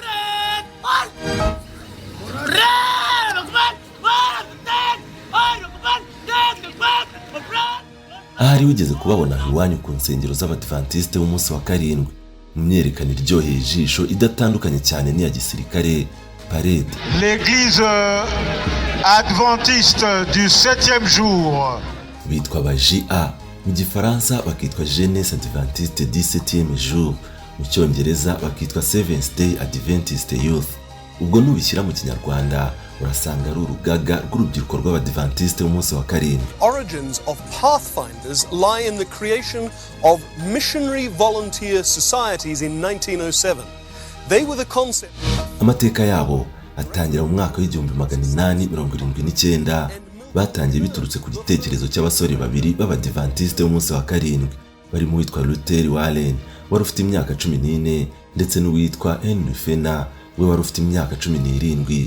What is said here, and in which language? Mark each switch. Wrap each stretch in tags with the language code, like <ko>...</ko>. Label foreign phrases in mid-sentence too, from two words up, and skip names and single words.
<rw>Ahari wigeze kubabona iwanyu ku nsengero z'Abadventiste b'umunsi wa karindwi, mu myerekano iryoheye ijisho idatandukanye cyane n'iya gisirikare, parade.</rw> <fr>L'Église adventiste du 7e jour.</fr> <rw>Bitwa aba-JA, mu gifaransa bakitwa Jeunesse Adventiste du 7e jour, mu cyongereza bakitwa Seventh Day Adventist Youth. Ubwo nubishyira mu kinyarwanda urasanga ari urugaga rw'urubyiruko rw'Abadventiste b'umunsi wa karindwi.</rw> <en>Origins of Pathfinders lie in the creation of missionary volunteer societies in 1907. They were the concept.</en> <rw>Amateka yabo atangira mu mwaka w'1879. Batangiye biturutse ku gitekerezo cy'abasore babiri b'Abadventiste b'umunsi wa karindwi, barimo uwitwa Luther Warren wari ufite imyaka 14 ndetse n'uwitwa Henry Fena we wari ufite imyaka 17.</rw>